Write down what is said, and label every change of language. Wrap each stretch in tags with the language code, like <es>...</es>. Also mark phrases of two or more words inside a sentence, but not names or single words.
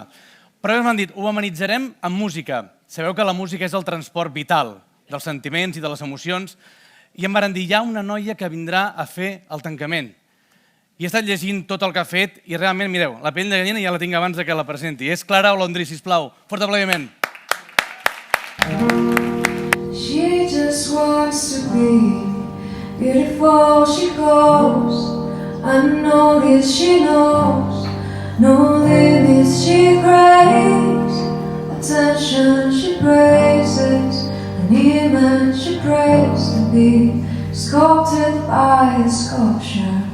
<ca>Però ells m'han dit, ho amenitzarem amb música. Sabeu que la música és el transport vital dels sentiments i de les emocions. I em van dir, hi ha una noia que vindrà a fer el tancament. I he estat llegint tot el que ha fet i realment, mireu, la pell de gallina ja la tinc abans que la presenti. És Clara Olondri, sisplau. Fort aplaudiment.</ca> <en>She just wants to be beautiful, she goes unnoticed, she knows no limits, she craves attention, she praises an image, she prays to be sculpted by a sculpture.</en>